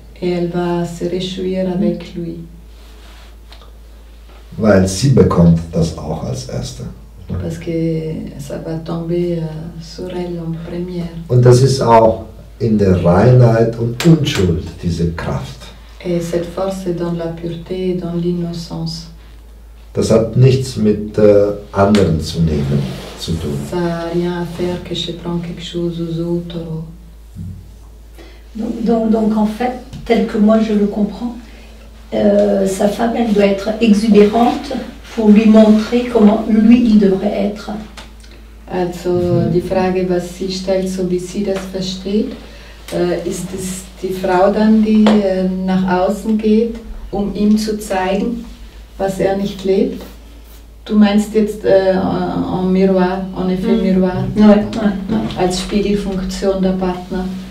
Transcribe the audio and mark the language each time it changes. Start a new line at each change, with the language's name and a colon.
French: Et elle va se réjouir avec lui.
German: weil sie bekommt das auch als Erste.
French: Parce que ça va tomber sur elle en première.
German: Und das ist auch in der Reinheit und Unschuld, diese Kraft.
French: Et cette force est dans la pureté et dans l'innocence.
German: Das hat nichts mit anderen zu nehmen zu tun.
French: Ça n'a rien à faire que je prends quelque chose aux autres. Donc, en fait, tel que moi je le comprends, sa femme, elle doit être exubérante pour lui montrer comment lui, il devrait être.
German: Also die Frage, was sie stellt, so wie sie das versteht, ist es die Frau dann, die nach außen geht, um ihm zu zeigen, was er nicht lebt? Du meinst jetzt
French: en miroir, en effet miroir,
German: als Spiegelfunktion der Partner.